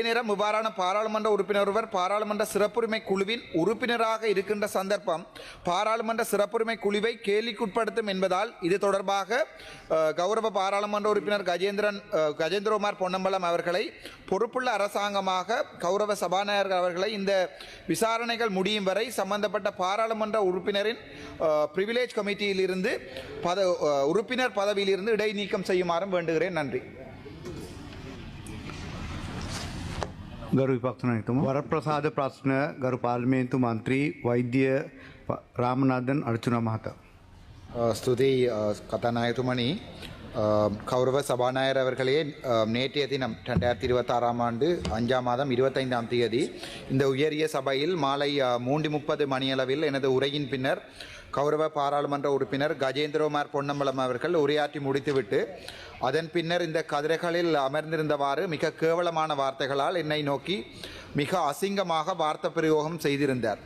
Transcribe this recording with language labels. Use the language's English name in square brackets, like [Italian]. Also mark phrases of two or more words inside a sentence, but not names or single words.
[Tamil] நேரம் இவ்வாறான பாராளுமன்ற உறுப்பினர் ஒருவர் பாராளுமன்ற சிறப்புரிமை குழுவின் உறுப்பினராக இருக்கின்ற சந்தர்ப்பம் பாராளுமன்ற சிறப்புரிமை குழுவை கேள்விக்குட்படுத்தும் என்பதால் இது தொடர்பாக கௌரவ பாராளுமன்ற உறுப்பினர் கஜேந்திரகுமார் பொன்னம்பலம் அவர்களை பொறுப்புள்ள அரசாங்கமாக கௌரவ சபாநாயகர் அவர்களை இந்த விசாரணைகள் முடியும் வரை சம்பந்தப்பட்ட பாராளுமன்ற உறுப்பினரின் [English] privilege committee [Tamil] உறுப்பினர் பதவியிலிருந்து இடைநீக்கம் செய்யுமாறும் வேண்டுகிறேன். நன்றி. [Sinhala] ගරු විපක්ෂ නායකතුමා වරප්‍රසාද ප්‍රශ්න ගරු පාර්ලිමේන්තු මන්ත්‍රී වෛද්‍ය ராமநாதன் அர்ச்சுனா மஹතා. ස්තුති කථානායකතුමනි. [Tamil] கௌரவ சபாநாயகர் அவர்களே, நேற்றைய தினம் 2026 ஆண்டு 5ஆம் மாதம் 25ஆம் தேதி இந்த உயரிய சபையில் மாலை 3:30 மணியளவில் எனது உரையின் பின்னர் கௌரவ பாராளுமன்ற உறுப்பினர் கஜேந்திரகுமார் பொன்னம்பலம் அவர்கள் உரையாற்றி முடித்துவிட்டு அதன் பின்னர் இந்த கதிரைகளில் அமர்ந்திருந்தவாறு மிக கேவலமான வார்த்தைகளால் என்னை நோக்கி மிக அசிங்கமாக வார்த்தை பிரயோகம் செய்திருந்தார்.